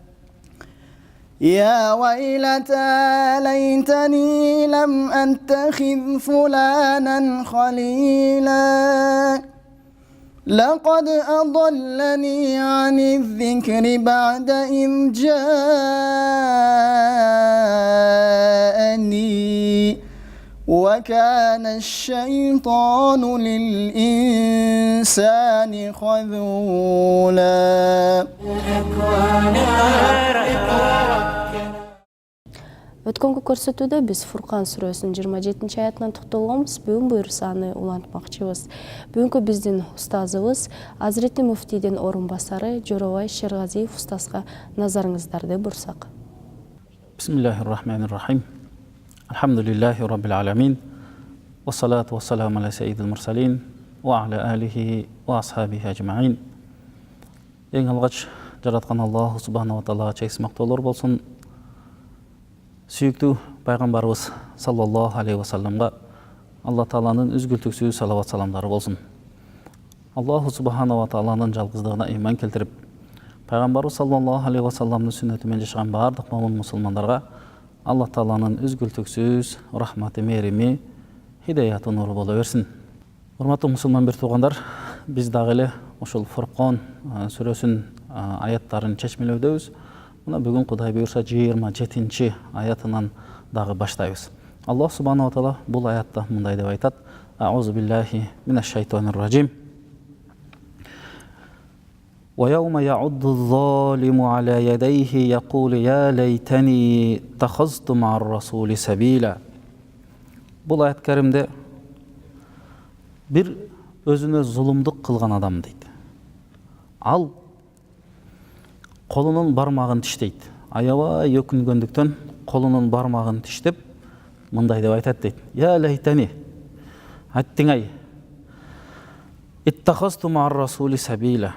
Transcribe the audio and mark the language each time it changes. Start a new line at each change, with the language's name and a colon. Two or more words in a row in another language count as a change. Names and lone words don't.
Arabic: يا ويلتى ليتني لم أتخذ فلانا خليلا لقد أضلني عن الذكر بعد إذ جاءني وكان الشيطان للإنسان خذولا.
Kyrgyz: Өткөнгү көрсөтүүдө биз Фуркан сүрөсүнүн 27 аятынан токтолгонбуз. Бүгүн буйрсаны улантмакчыбыз. Бүгүнкү биздин устазыбыз Азирети муфтийдин орун басары Жоробай Шергазиев устазга назарыңыздарды бурсак.
Arabic: بسم الله الرحمن الرحيم. الحمد لله رب العالمين. والصلاة والسلام على سيد المرسلين وعلى آله وأصحابه أجمعين.
Kyrgyz: Эң алгач жараткан Аллах
Arabic: سبحانه وتعالى
Kyrgyz: чексиз мактоолор болсун. Сүйүктүү пайгамбарыбыз
Arabic: صلى الله عليه وسلم
Kyrgyz: Алла Тааланын үзгүлтүксүз салават саламдары болсун.
Arabic: الله سبحانه وتعالى
Kyrgyz: жалгыздыгына иман келтирип, пайгамбарыбыз
Arabic: صلى الله عليه وسلم
Kyrgyz: сүннөтү менен жашаган бардык момун мусулмандарга Алла Тааланын үзгүлтүксүз рахматы, мерими, хидаяты нуру боло берсин. Урматтуу мусулман бир туугандар, биз дагы эле ошол Фуркан сүрөсүнүн аяттарын чечмелөөдөбүз. Мына бүгүн Кудай буйрса 27 аятынан дагы баштайбыз.
Arabic: الله سبحانه وتعالى
Kyrgyz: бул аятта мындай деп айтат:
Arabic: أعوذ بالله من الشيطان الرجيم. ويوم يعض الظالم على يديه يقول يا ليتني اتخذت مع الرسول سبيلا.
Kyrgyz: Бул аят каримде бир өзүнө зулумдук кылган адам дейт. Ал колунун бармагын тиштейт. Аябай өкүнгөндүктөн колунун бармагын тиштеп мындай деп айтат дейт:
Arabic: يا ليتني,
Kyrgyz: аттиңай,
Arabic: اتخذت مع الرسول سبيلا.